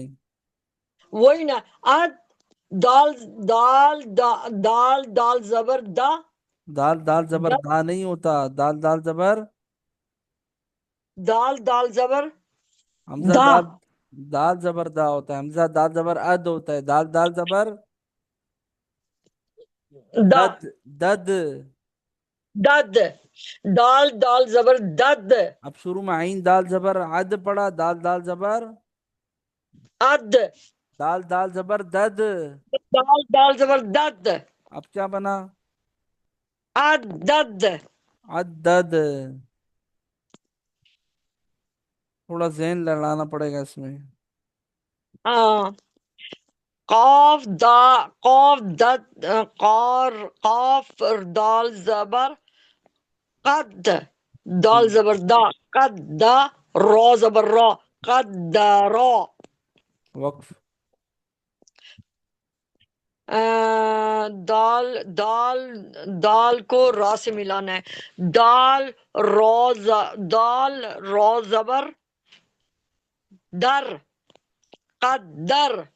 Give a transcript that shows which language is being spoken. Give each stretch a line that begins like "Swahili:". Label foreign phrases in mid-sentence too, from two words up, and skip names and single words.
Urdu: وہی نا، اد، دال دال دال دال زبر دا. دال دال زبر دا، دا نہیں ہوتا. دال دال زبر دال دال زبر حمزہ دا. دال، دال زبر دا ہوتا ہے. حمزہ دال زبر اد ہوتا ہے. دال دال زبر دا، دد. دد. دد، دال دال زبر دد. اب شروع میں عین دال زبر عد پڑا. دال دال زبر اد، دال دال زبر دد. دال دال زبر دد. اب کیا بنا؟ عدد. عدد. تھوڑا ذہن لڑانا پڑے گا اس میں. ہاں. قاف دا، قاف دد، قار، قاف دال زبر قد، جی دال زبر دا قد دا، را زبر را قد را. وقف. دال دال دال کو را سے ملانا ہے. دال دال را زبر در، قدر.